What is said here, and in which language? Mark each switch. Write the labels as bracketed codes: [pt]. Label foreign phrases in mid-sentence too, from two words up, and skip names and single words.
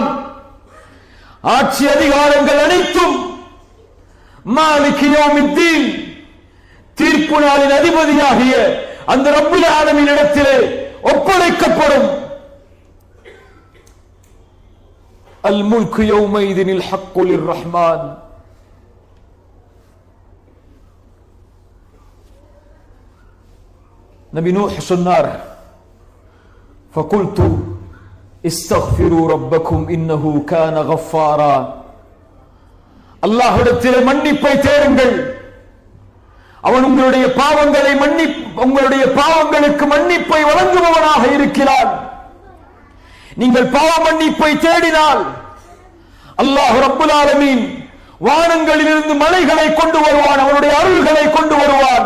[ta] ஆட்சி அதிகாரங்கள் அனைத்தும் [ar] مالك يوم الدين, [ta] தீர்ப்பு நாளின் அதிபதியாகிய அந்த [ar] رب العالمين [ta] இடத்திலே ஒப்படைக்கப்படும். [ar] الملك يومئذ الحق للرحمن. [ta] நபி நூஹ் சொன்னார், [ar] فقلت استغفروا ربكم انه كان غفارا. [ta] அல்லாஹ்விடத்திலே மன்னிப்பை தேடுங்கள், அவன் உங்களுடைய பாவங்களுக்கு மன்னிப்பை வழங்குபவனாக இருக்கிறான். நீங்கள் பாவ மன்னிப்பை தேடினால் அல்லாஹ் [ar] رب العالمين [ta] வானங்களிலிருந்து மலைகளை கொண்டு வருவான், அவனுடைய அருள்களை கொண்டு வருவான்.